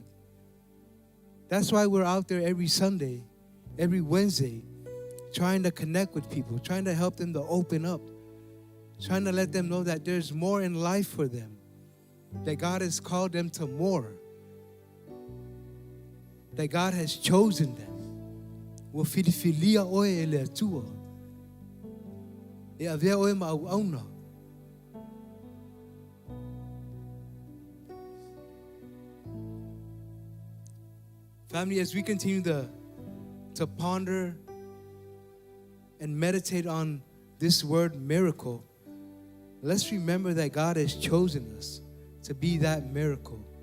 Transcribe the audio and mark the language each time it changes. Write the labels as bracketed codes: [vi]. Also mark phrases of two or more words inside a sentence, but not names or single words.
[en] That's why we're out there every Sunday, every Wednesday, trying to connect with people, trying to help them to open up, trying to let them know that there's more in life for them, that God has called them to more, that God has chosen them. [sm] Wa filifilia oe ele atua. E avea oe mauauna. [en] Family, as we continue to ponder and meditate on this word miracle, let's remember that God has chosen us to be that miracle.